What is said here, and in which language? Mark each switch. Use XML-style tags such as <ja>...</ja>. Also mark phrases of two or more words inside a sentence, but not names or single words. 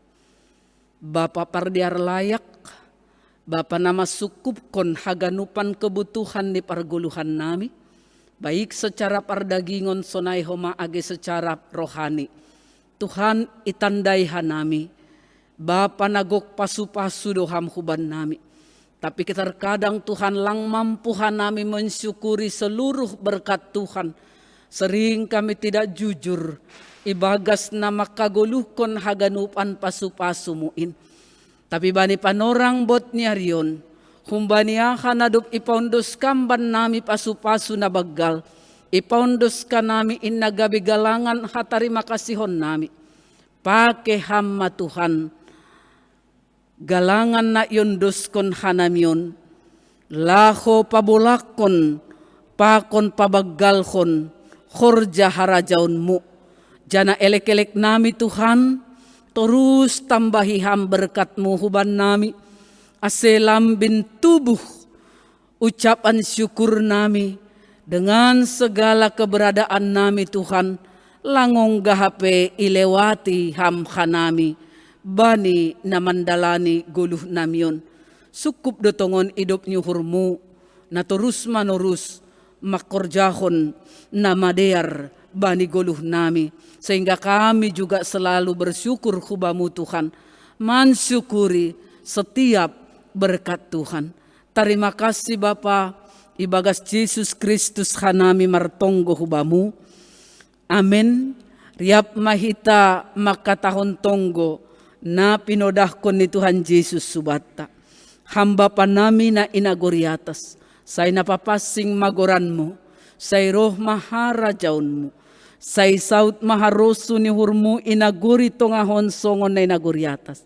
<bts>Bapa pardiar layak, Bapa nama sukup kon haganupan kebutuhan di parguluhan nami,</bts> <id>baik secara</id> <bts>pardagingon sonai homa age secara rohani. Tuhan itandai hanami, Bapa nagok pasu-pasu doham huban nami.</bts> <id>Tapi terkadang Tuhan</id> <bts>lang mampu hanami</bts> <id>mensyukuri seluruh berkat Tuhan. Sering kami tidak jujur,</id> <bts>ibagas nama kaguluhkon haganupan pasu-pasumuin. Tapi bani panorang bot nyarion, humbani akan adup ipaundos kamban nami pasu-pasu na bagal, ipaundos ka nami innagabi galangan hatari makasihon nami. Pake hamma Tuhan, galangan na yondoskon hanamion, laho pabolakon, pakon pabagalkon, khorja harajaunmu. Jana elek-elek nami Tuhan, terus tambahi ham berkatmu huban nami. Aselam bin tubuh ucapan syukur nami.</bts> <id>Dengan segala keberadaan</id> <bts>nami Tuhan, langong gahape ilewati ham khanami. Bani namandalani guluh namion. Sukup dotongon hidup nyuhurmu, na terus manorus makorjahon namadear bani goluh nami,</bts> <id>sehingga kami juga selalu bersyukur hubamu Tuhan, mensyukuri setiap berkat Tuhan. Terima kasih</id> <bts>Bapa, ibagas Yesus Kristus hanami martonggo hubamu. Amin. Riap mahita makatahon tonggo na pinodahkon ni Tuhan Yesus subata. Hamba panami na inagoriatas, say napapasing magoranmu, say roh maharajaunmu, say saut maharosu ni hurmu inaguri tongahon songon na inagoriatas.</bts>